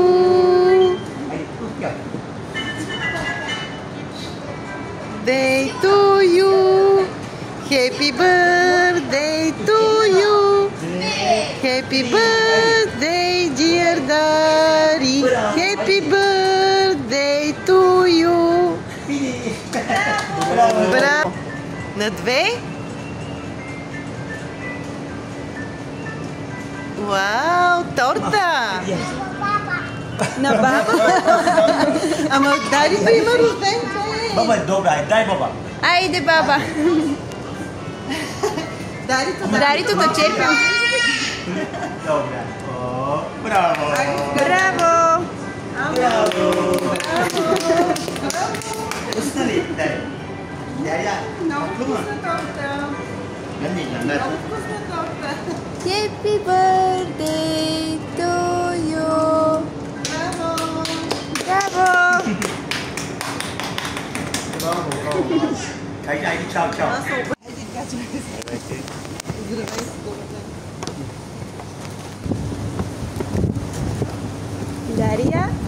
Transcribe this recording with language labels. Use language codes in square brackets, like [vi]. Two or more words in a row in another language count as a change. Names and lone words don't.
[en] Day to you. Happy birthday to you. Happy birthday, dear Dari. Happy birthday to you. [bg] Браво! На две? Вау, торта! На баба? Ама Дарито има рожден ден! Баба е добра, дай баба! Айде, баба! Дарито да черпим! Добре! Браво! Браво! Браво! Пусна ли? Дай! Много вкусна торта! Много вкусна торта! [en] Happy birthday to you! [bg] Браво! Браво! Браво! Айде, чао, чао! Дария?